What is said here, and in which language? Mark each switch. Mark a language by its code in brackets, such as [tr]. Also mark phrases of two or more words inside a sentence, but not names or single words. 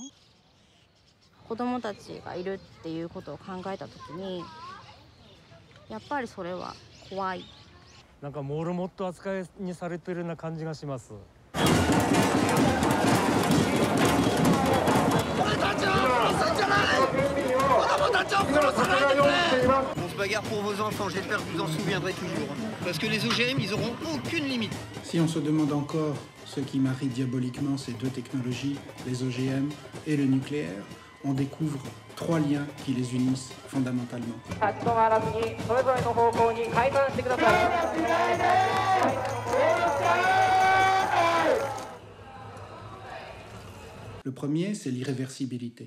[ja] 子供たちがいるっていうことを考えたときに、やっぱりそれは怖い。なんかモルモット扱いにされてるような感じがします。俺たちを殺すんじゃない！子供たちを殺さないでくれ！ [fr] On se bagarre pour vos enfants, j'espère que vous en souviendrez toujours. Parce que les OGM, ils auront aucune limite. Si on se demande encore ce qui marie diaboliquement ces deux technologies, les OGM et le nucléaire, on découvre 3 liens qui les unissent fondamentalement. Le premier, c'est l'irréversibilité.